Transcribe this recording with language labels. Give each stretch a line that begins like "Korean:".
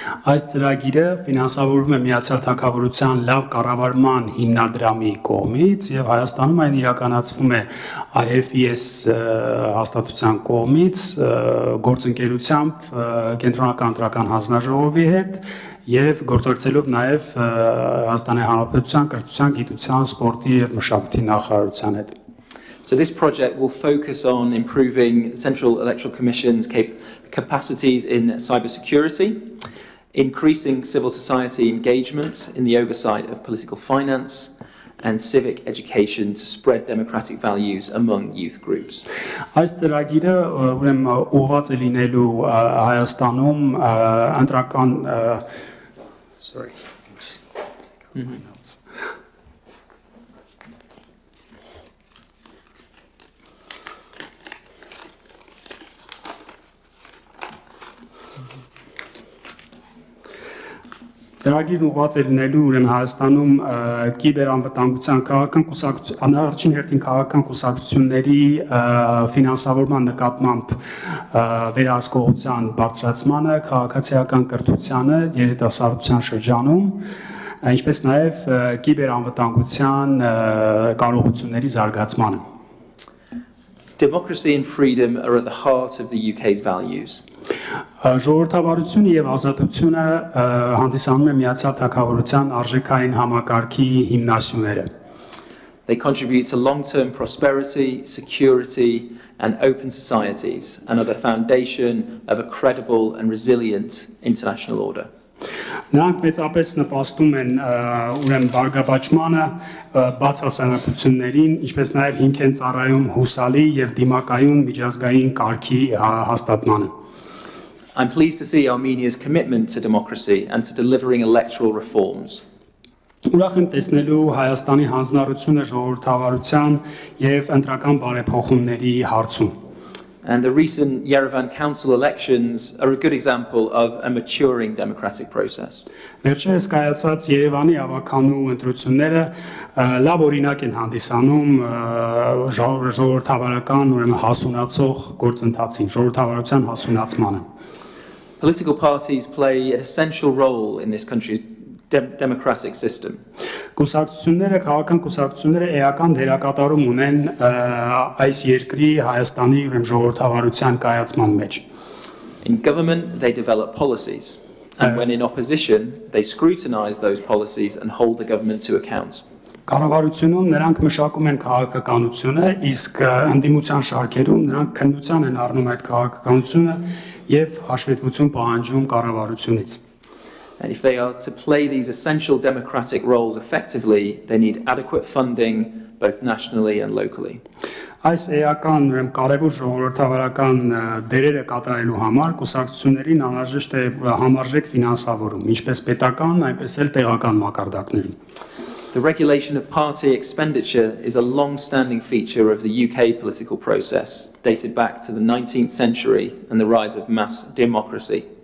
Armenian: Այս ծրագիրը ֆինանսավորվում է Միացյալ Թագավորության լավ կառավարման հիմնադրամի կողմից եւ Հայաստանում այն իրականացվում է IFES հաստատության կողմից գործընկերությամբ կենտրոնական ընտրական հանձնաժողովի հետ եւ գործակցելով նաեւ Հայաստանի Հանրապետության կրթության, գիտության, սպորտի եւ մշակույթի նախարարության հետ.
English: So this project will focus on improving the Central Electoral Commission's capacities in cybersecurity, increasing civil society engagement in the oversight of political finance, and civic education to spread democratic values among youth groups.
Armenian: Այս ծրագիրը ուրեմն ուղղված է լինելու Հայաստանում ընտրական Ծրագիրն ուղղված է լինելու ուրեմն Հայաստանում կիբերանվտանգության քաղաքական կուսակցության առաջին հերթին քաղաքական կուսակցությունների ֆինանսավորման նկատմամբ վերահսկողության բարձրացմանը, քաղաքացիական կրթությանը երիտասարդության շրջանում, ինչպես նաև կիբերանվտանգության կարողությունների զարգացմանը։
English: Democracy and freedom are at the heart of the UK's values.
Armenian: Ժողովրդավարությունը եւ ազատությունը հանդիսանում է Միացյալ Թագավորության արժեքային համակարգի հիմնասյուները։
English: They contribute to long-term prosperity, security, and open societies, and are the foundation of a credible and resilient international order.
Armenian: Նրանք մեծապես նպաստում են ուրեմն բարգավաճմանը, բացասանապություններին, ինչպես նաև հիմք են ծառայում հուսալի եւ դիմակայուն միջազգային կարգի հաստատմանը։
English: I'm pleased to see Armenia's commitment to democracy and to delivering electoral reforms.
Armenian: Ուրախ եմ տեսնելու Հայաստանի հանձնառությունը ժողովրդավարության եւ ընտրական բարեփոխումների հարցում։
English: And the recent Yerevan Council elections are a good example of a maturing democratic process.
Armenian: Վերջերս կայացած Երևանի ավականու ընտրությունները լավ օրինակ են հանդիսանում ժողովրդավարական ուրեմն հասունացող գործընթացին, ժողովրդավարության հասունացմանը։
English: Political parties play an essential role in this country's democratic system.
Armenian: Կուսակցությունները, քաղաքական կուսակցությունները էական դերակատարում ունեն այս երկրի Հայաստանի ժողովրդավարության կայացման մեջ։
English: In government, they develop policies, and when in opposition, they scrutinise those policies and hold the government to account.
Armenian: Կառավարությունում նրանք մշակում են քաղաքականությունը, իսկ ընդդիմության շարքերում նրանք քննության են առնում այդ քաղաքականությունը եւ հաշվետվություն պահանջում կառավարությունից։
English: And if they are to play these essential democratic roles effectively, they need adequate funding, both nationally and locally.
Armenian: Այս էական կարևոր ժողովրդավարական դերերը կատարելու համար կուսակցություններին անհրաժեշտ է համարժեք ֆինանսավորում, ինչպես պետական, այնպես էլ տեղական մակարդակներում։
English: The regulation of party expenditure is a long-standing feature of the UK political process, dated back to the 19th century and the rise of mass democracy.